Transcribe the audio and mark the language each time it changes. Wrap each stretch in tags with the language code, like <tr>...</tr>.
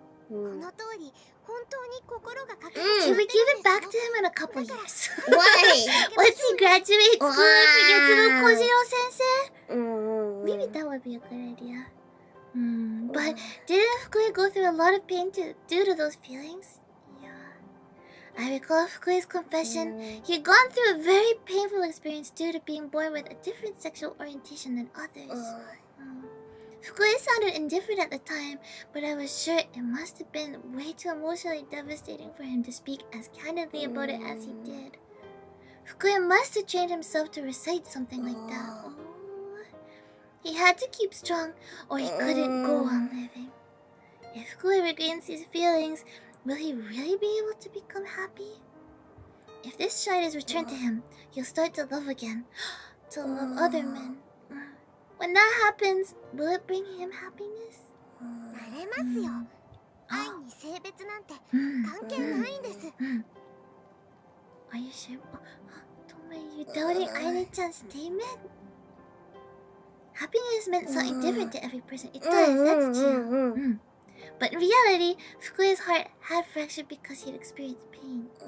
<ja>この通り本当に心がかけ</ja> <en>Can we give it back to him in a couple years? Why? Once he graduates school and we get to know Kojiro-sensei? Maybe that would be a good idea. But didn't Fukuya go through a lot of pain due to those feelings? Yeah. I recall Fukuya's confession. He had gone through a very painful experience due to being born with a different sexual orientation than others. Fukuya sounded indifferent at the time, but I was sure it must have been way too emotionally devastating for him to speak as candidly about it as he did. Fukuya must have trained himself to recite something like that. He had to keep strong, or he couldn't go on living. If Fukuya regains these feelings, will he really be able to become happy? If this shard is returned to him, he'll start to love again, to love other men. When that happens, will it bring him happiness?</en> <ja>なれますよ。愛に性別なんて関係ないんです。</ja> <en>Are you sure? Are you doubting Aine-chan's statement? Happiness meant something different to every person. It does, that's true. But in reality, Fukuya's heart had fractured because he'd experienced pain.</en>